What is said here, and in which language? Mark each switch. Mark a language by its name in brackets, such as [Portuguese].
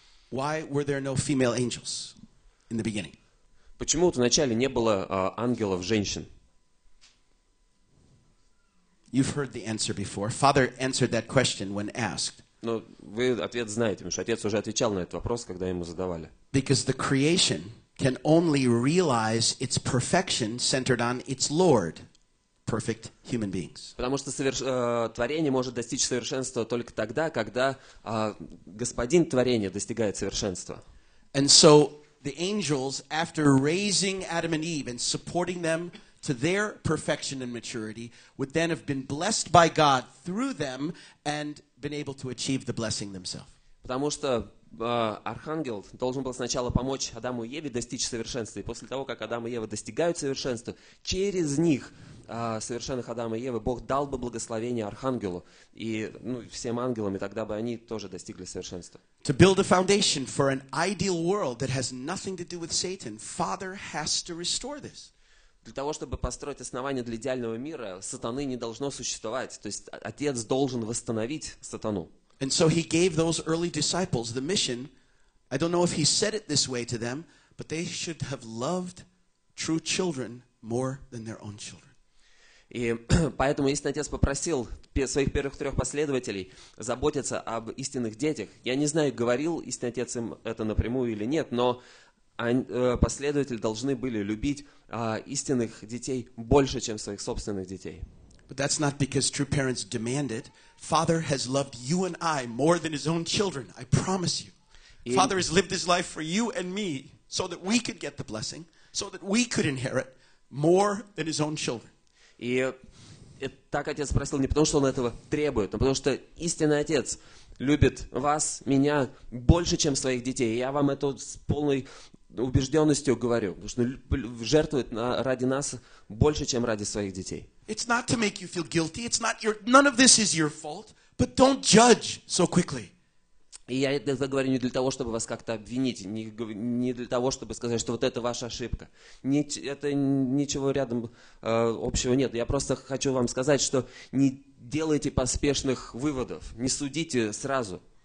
[English] Why were there no female angels in the beginning? [Russian] Почему вот вначале не было ангелов-женщин? [English] You've heard the answer before. Father answered that question when asked. [Russian] Ну, вы ответ знаете, потому что отец уже отвечал на этот вопрос, когда ему задавали. [English] Because the creation can only realize its perfection centered on its Lord, perfect human beings. [Russian] Потому что творение может достичь совершенства только тогда, когда Господин творения достигает совершенства. [English] And so the angels, after raising Adam and Eve and supporting them to their perfection and maturity, would then have been blessed by God through them and been able to achieve the blessing themselves. [Russian] Потому что архангел должен был сначала помочь Адаму и Еве достичь совершенства. И после того, как Адам и Ева достигают совершенства, через них, совершенных Адама и Евы, Бог дал бы благословение архангелу и всем ангелам, и тогда бы они тоже достигли совершенства. [English] To build a foundation for an ideal world that has nothing to do with Satan, Father has to restore this. [Russian] Для того, чтобы построить основание для идеального мира, сатаны не должно существовать. То есть Отец должен восстановить сатану. [English] And so he gave those early disciples the mission. I don't know if he said it this way to them, but they should have loved true children more than their own children. [Russian] И поэтому истинный Отец попросил своих первых 3 последователей заботиться об истинных детях. Я не знаю, говорил истинный Отец им это напрямую или нет, но последователи должны были любить истинных детей больше, чем своих собственных детей. [English] But that's not because true parents demand it. Father has loved you and I more than his own children, I promise you. Father has lived his life for you and me so that we could get the blessing, so that we could inherit more than his own children. [Russian] И так Отец просил не потому, что Он этого требует, но потому что истинный Отец любит вас, меня, больше, чем своих детей. И я вам это с полной убежденностью говорю, потому что жертвует ради нас больше, чем ради своих детей. [English] It's not to make you feel guilty. It's not none of this is your fault. But don't judge so quickly. [Russian] И я это говорю не для того, чтобы вас как-то обвинить, не для того, чтобы сказать, что вот это ваша ошибка. Это ничего рядом общего нет. Я просто хочу вам сказать, что не делайте поспешных выводов, не судите сразу.